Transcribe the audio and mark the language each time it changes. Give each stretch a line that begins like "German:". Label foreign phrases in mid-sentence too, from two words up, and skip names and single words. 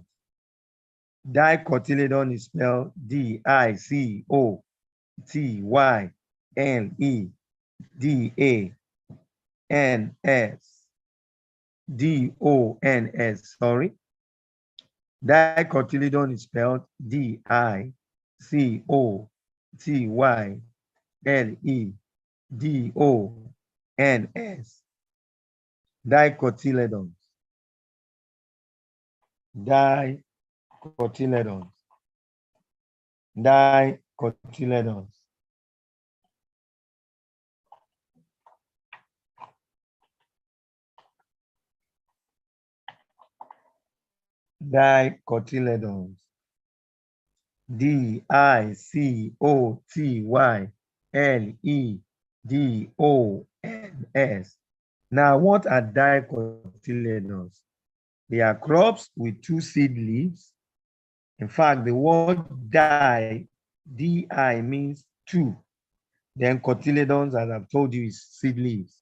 English: Dicotyledon is spelled D-I-C-O-T-Y-L-E-D-A-N-S. D-O-N-S, sorry. Dicotyledon is spelled D-I-C-O-T-Y-L-E-D-O-N-S. Dicotyledons. Dicotyledons. Dicotyledons. Dicotyledons. D-I-C-O-T-Y-L-E-D-O-N-S. Now, what are dicotyledons? They are crops with 2 seed leaves. In fact, the word di means 2. Then cotyledons, as I've told you, is seed leaves.